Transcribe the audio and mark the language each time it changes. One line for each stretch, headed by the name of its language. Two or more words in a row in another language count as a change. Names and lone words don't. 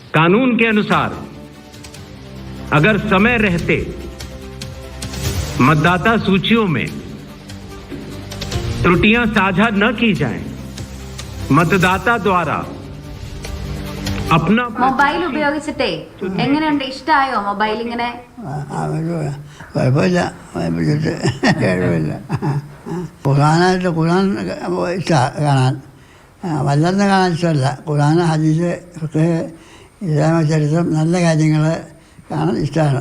Hindi: कानून के अनुसार अगर समय रहते मतदाता सूचियों में त्रुटियां साझा न की जाएं, मतदाता द्वारा अपना
Malayalam: മൊബൈൽ ഉപയോഗിച്ചിട്ടേ എങ്ങനെയുണ്ട്? ഇഷ്ടമായോ മൊബൈൽ ഇങ്ങനെ? കുഴപ്പമില്ല, വായിപ്പിച്ചിട്ട് കുഴപ്പമില്ല. ഖുർആൻ ഇഷ്ടമാണ് കാണാൻ, വല്ലാതെ കാണാൻ ഇഷ്ടമല്ല. ഖുർആൻ, ഹദീസ്, ഫിഖ്, ഇസ്ലാമ ചരിത്രം, നല്ല കാര്യങ്ങൾ കാണാൻ ഇഷ്ടമാണ്.